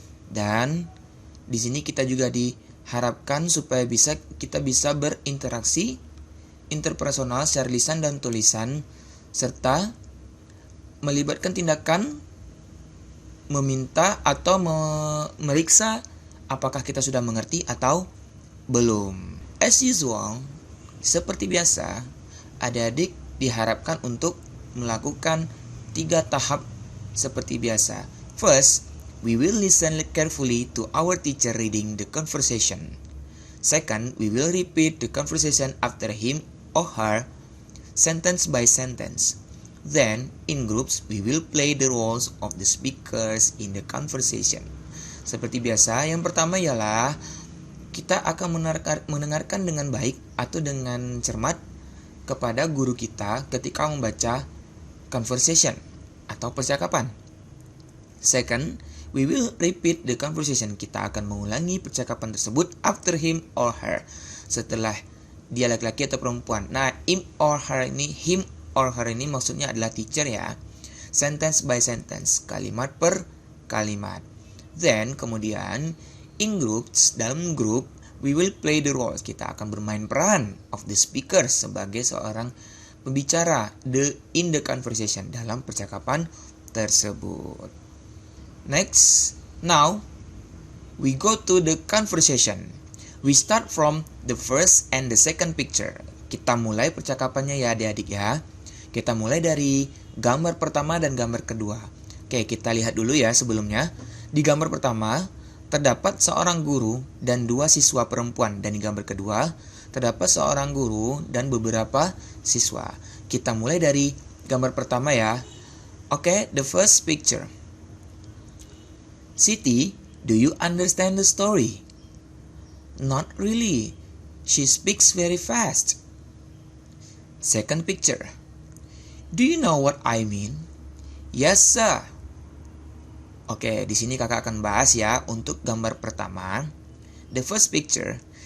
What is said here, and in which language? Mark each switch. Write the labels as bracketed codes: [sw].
[id] Dan di sini kita juga diharapkan supaya kita bisa berinteraksi interpersonal secara lisan dan tulisan serta melibatkan tindakan meminta atau memeriksa apakah kita sudah mengerti atau belum. [en] As usual, [id] seperti biasa, adik-adik diharapkan untuk melakukan 3 tahap seperti biasa. [en] First, we will listen carefully to our teacher reading the conversation. Second, we will repeat the conversation after him or her, sentence by sentence. Then, in groups, we will play the roles of the speakers in the conversation. [id] Seperti biasa, yang pertama ialah kita akan mendengarkan dengan baik atau dengan cermat kepada guru kita ketika membaca conversation atau percakapan. [en] Second, we will repeat the conversation. [id] Kita akan mengulangi percakapan tersebut [en] after him or her. [id] Setelah dia laki-laki atau perempuan. Nah, [en] him or her [id] ini maksudnya adalah teacher ya. [en] Sentence by sentence, [id] kalimat per kalimat. [en] Then, [id] kemudian, [en] in groups, [id] dalam grup, [en] we will play the roles. [id] Kita akan bermain peran [en] of the speaker [id] sebagai seorang pembicara [en] in the conversation, [id] dalam percakapan tersebut. [en] Next, now, we go to the conversation. We start from the first and the second picture. [id] Kita mulai percakapannya ya adik-adik ya. Kita mulai dari gambar pertama dan gambar kedua. Oke, kita lihat dulu ya sebelumnya. Di gambar pertama, terdapat seorang guru dan 2 siswa perempuan. Dan di gambar kedua, terdapat seorang guru dan beberapa siswa. Kita mulai dari gambar pertama ya. [en] Oke, the first picture. Siti, do you understand the story? Not really. She speaks very fast. Second picture. Do you know what I mean? Yes, sir. Oke, [id] di sini kakak akan bahas ya untuk gambar pertama. [en] The first picture.